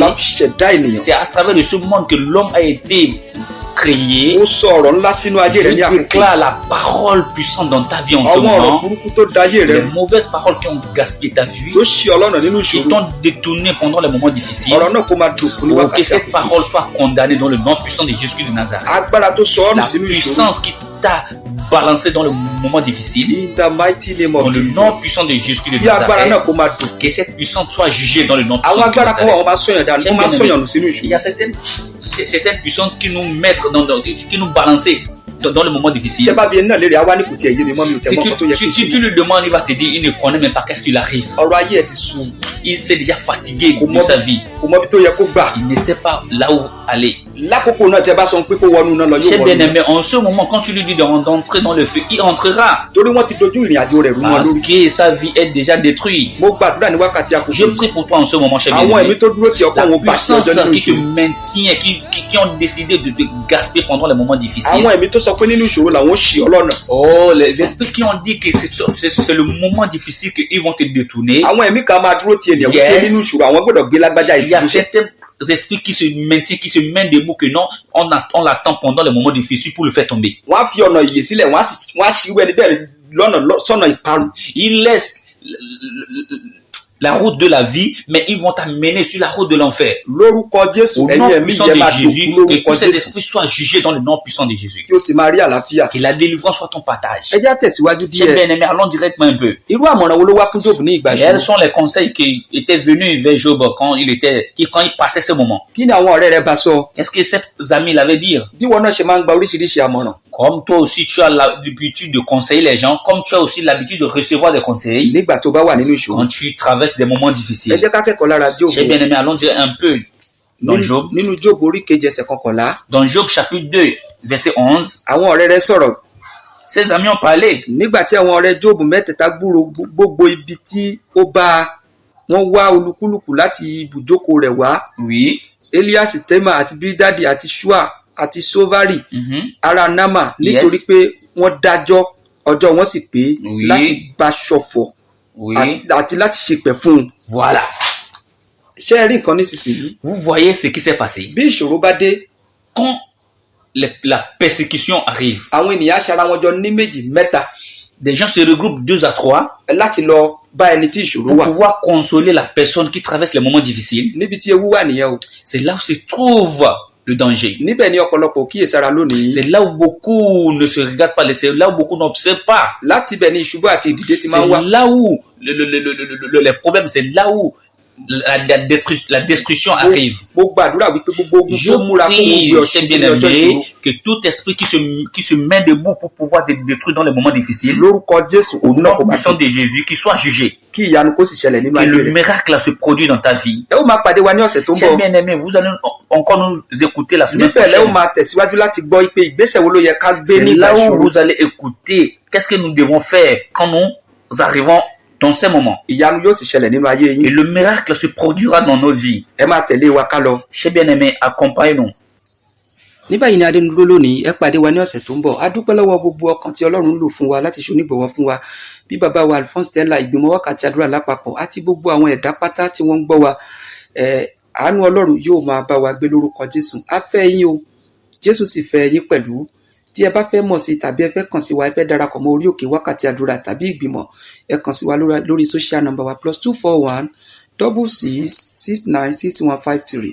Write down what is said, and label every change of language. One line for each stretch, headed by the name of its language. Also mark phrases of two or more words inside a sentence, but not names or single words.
Yoruba: La fi ṣẹ̀dá ènìyàn.
French: C'est à travers de ce monde que l'homme a été créé.
Yoruba: Ó sọ ọ̀rọ̀ ńlá sínú ayé rẹ ní
French: Je
Yoruba: àkókò.
French: déclare la parole puissante dans ta vie en ce
Yoruba: Àwọn ọ̀rọ̀
French: moment.
Yoruba: burúkú tó da ayé rẹ
French: Les
Yoruba: rú.
French: mauvaises paroles qui ont gaspillé ta vie,
Yoruba: Tó ṣì ọ́ lọ́nà nínú
French: qui
Yoruba: ìṣòro.
French: t'ont détourné pendant les moments difficiles.
Yoruba: Ọ̀rọ̀ náà kó máa dòkú ní
French: Oh, que
Yoruba: wákàtí
French: cette
Yoruba: àkókò.
French: parole soit condamnée dans le nom puissant de Jésus de Nazareth.
Yoruba: Agbára tó sọ ọ́ nù
French: La
Yoruba: sínú ìṣòro.
French: puissance qui t'a balancé dans le moment difficile,
English: In the mighty name
French: dans
English: of
French: le nom
English: Jesus.
French: puissant de Jésus de
Yoruba: Kí agbára náà
French: Nazareth,
Yoruba: kó máa dòkú.
French: que cette puissance soit jugée dans le nom
Yoruba: Àwọn
French: puissant de
Yoruba: agbára kan wà
French: Nazareth.
Yoruba: wọ́n máa sọ̀yàn dànù. Wọ́n máa sọ̀yàn nù sínú
French: Il y
Yoruba: ìṣòro.
French: a certaines puissances qui nous mettent qui nous balancent dans le moment difficile.
Yoruba: Tẹ́ bá bi ẹni náà léèrè, àwa ní kò tiẹ̀ yé mi mọ́ mi ò tẹ̀
French: Si
Yoruba: mọ́ nǹkan tó yẹ kí n
French: tu
Yoruba: ṣe.
French: lui demandes, il va te dire, il ne connaît même pas qu'est-ce qu'il arrive.
Yoruba: Ọ̀rọ̀ ayé ẹ̀ ti sú.
French: Il s'est déjà fatigué de sa vie.
Yoruba: Kò mọ ibi tó yẹ kó gbà.
French: Il ne sait pas là où aller.
Yoruba: Lákòókò náà tẹ́ bá sọ pé kó wọnú náà lọ yóò
French: Cher
Yoruba: wọnú.
French: bien-aimé, en ce moment, quand tu lui dis d'entrer dans le feu, il entrera.
Yoruba: Torí wọ́n ti dojú ìrìn àjò rẹ̀ rú wọn
French: Parce
Yoruba: lórí.
French: que sa vie est déjà détruite.
Yoruba: Mo gbàdúrà ní wákàtí àkókò
French: Je
Yoruba: yìí.
French: prie pour toi en ce moment, cher
Yoruba: Àwọn
French: bien-aimé.
Yoruba: ẹ̀mí tó dúró ti ọkàn
French: La
Yoruba: wọn bá ti
French: puissance
Yoruba: ọjọ́ nínú
French: qui te
Yoruba: ìṣòro.
French: maintient, qui ont décidé de te gaspiller pendant les moments difficiles.
Yoruba: Àwọn ẹ̀mí tó sọ pé nínú ìṣòro làwọn ṣì ọ́ lọ́nà.
French: Oh, les esprits qui ont dit que c'est le moment difficile qu'ils vont te détourner.
Yoruba: Àwọn ẹ̀mí kan máa dúró ti ènìyàn wípé
English: Yes.
Yoruba: nínú ìṣòro àwọn gbọ́dọ̀ gbé lágbájá
French: Il y a
Yoruba: ìṣòro.
French: certains esprits qui se maintiennent, qui se mènent debout, que non, on l'attend pendant les moments difficiles pour le faire tomber.
Yoruba: Wọ́n á fi ọ̀nà ìyè sílẹ̀, wọ́n á ṣì irú ẹni bẹ́ẹ̀ sọ́nà ìparun.
French: Ils laissent la route de la vie, mais ils vont t'amener sur la route de l'enfer.
Yoruba: Lórúkọ Jésù,
French: Au
Yoruba: ẹ̀yin
French: nom
Yoruba: ẹ̀mí
French: puissant
Yoruba: yẹn
French: de
Yoruba: máa
French: Jésus,
Yoruba: dòkú
French: que
Yoruba: lórúkọ
French: tous ces
Yoruba: Jésù.
French: esprits soient jugés dans le nom puissant de Jésus.
Yoruba: Kí o sì máa rí àlàáfíà.
French: Que la délivrance soit ton partage.
Yoruba: Ẹ jẹ́ á tẹ̀síwájú
French: Chers
Yoruba: díẹ̀.
French: bien-aimés, allons directement un peu.
Yoruba: Irú àmọ̀ràn wo ló wá fún Jóòbù ní ìgbà
French: Et quels
Yoruba: ìṣòro?
French: sont les conseils qui étaient venus vers Job quand il passait ce moment?
Yoruba: Kí ni àwọn ọ̀rẹ́ rẹ bá sọ?
French: Qu'est-ce que ces amis l'avaient dit?
Yoruba: Bí wọn náà ṣe máa ń gba oríṣiríṣi àmọ̀ràn.
French: Comme toi aussi, tu as l'habitude de conseiller les gens, comme tu as aussi l'habitude de recevoir des conseils
Yoruba: Nígbà tó bá wà nínú ìṣòro.
French: quand tu traverses des moments
Yoruba: Ẹ
French: difficiles.
Yoruba: jẹ́ ká kẹ́kọ̀ọ́ lára Jóòbù.
French: Chers bien-aimés, allons dire un peu dans Job.
Yoruba: Nínú Jóòbù orí kejì ẹsẹ̀ kọkànlá.
French: Dans Job chapitre 2, verset 11,
Yoruba: Àwọn ọ̀rẹ́ rẹ sọ̀rọ̀.
French: ses amis ont parlé.
Yoruba: Nígbà tí àwọn ọ̀rẹ́ Jóòbù mẹ́tẹ̀ẹ̀ta gbúrò gbogbo ibi tí ó bá wọn wá olúkúlùkù láti ibùjókòó rẹ̀ wá.
French: Oui.
Yoruba: Elias, Tema àti Bídádì àti Ṣúà àti Sóvárì ará Námà nítorí
English: Yes.
Yoruba: pé wọ́n dájọ́ ọjọ́ wọn sì pé
French: Oui.
Yoruba: láti bá ṣọ̀fọ̀
French: Oui.
Yoruba: àti láti ṣèpẹ̀ fún un.
French: Voilà.
Yoruba: Ṣé ẹ rí nǹkan nísinsìnyí?
French: Vous voyez ce qui s'est passé.
Yoruba: Bí ìṣòro bá dé,
French: Quand la persécution arrive,
Yoruba: àwọn ènìyàn aṣara wọn jọ ní méjì mẹ́ta
French: des gens se regroupent 2 à 3
Yoruba: láti lọ bá ẹni tí ìṣòro
French: pour
Yoruba: wà.
French: pouvoir consoler la personne qui traverse les moments difficiles.
Yoruba: Níbi tí ewu wà nìyẹn o.
French: C'est là où se trouve le danger.
Yoruba: Níbẹ̀ ni ọ̀pọ̀lọpọ̀ kíyèsára lónìí.
French: C'est là où beaucoup ne se regardent pas, c'est là où beaucoup n'observent pas.
Yoruba: Láti ibẹ̀ ni ìṣubú àti ìdìde ti máa ń wá.
French: C'est là où les problèmes, c'est là où la destruction arrive.
Yoruba: Mo gbàdúrà wípé gbogbo ogun
French: Je
Yoruba: tó múra fún
French: prie,
Yoruba: gbogbo
French: cher
Yoruba: ọ̀ṣun ní ọjọ́ ìṣòro.
French: bien-aimé, que tout esprit qui se met debout pour pouvoir te détruire dans les moments difficiles,
Yoruba: Lórúkọ Jésù,
French: au
Yoruba: òun náà
French: nom
Yoruba: kò bá
French: puissant
Yoruba: tó.
French: de Jésus, qu'il soit jugé.
Yoruba: Kí ìyanu kó sì ṣẹlẹ̀ nínú
French: Que
Yoruba: ayé
French: le
Yoruba: rẹ̀.
French: miracle se produit dans ta vie.
Yoruba: Ẹ ó máa pàdé wa ní ọ̀sẹ̀ tó ń
French: Cher
Yoruba: bọ̀.
French: bien-aimé, vous allez encore nous écouter la semaine
Yoruba: Níbẹ̀ lẹ́ ó
French: prochaine.
Yoruba: máa tẹ̀síwájú láti gbọ́ pé ìgbésẹ̀ wo ló yẹ ká gbé
French: C'est
Yoruba: ní ìgbà
French: là où
Yoruba: ìṣòro.
French: vous allez écouter qu'est-ce que nous devons faire quand nous arrivons dans ces moments.
Yoruba: Ìyanu yóò sì ṣẹlẹ̀ nínú ayé
French: Et
Yoruba: yín.
French: le miracle se produira dans nos vies.
Yoruba: Ẹ máa tẹ̀lé wa ká lọ.
French: Cher bien-aimé, accompagne-nous.
Yoruba: Ní báyìí ni adé ń dúró lónìí, ẹ pàdé wa ní ọ̀sẹ̀ tó ń bọ̀. A dúpẹ́ lọ́wọ́ gbogbo ọkàn tí Ọlọ́run lò fún wa láti ṣonígbọ̀wọ́ fún wa. Bí bàbá wa Alphonse Stella, ìgbìmọ̀ wákàtí àdúrà lápapọ̀ àti gbogbo àwọn ẹ̀dá pátá tí wọ́n ń gbọ́ wa. Àánú Ọlọ́run yóò máa bá wa gbé lórúkọ Jésù. A fẹ́ yín o, Jésù sì fẹ́ yín pẹ̀lú. Tí ẹ bá fẹ́ mọ̀ sí tàbí ẹ fẹ́ kàn sí wa, ẹ fẹ́ darapọ̀ mọ́ orí òkè wákàtí àdúrà tàbí ìgbìmọ̀, ẹ kàn sí wa lórí
English: social number
Yoruba: wa +241 66 69 6153.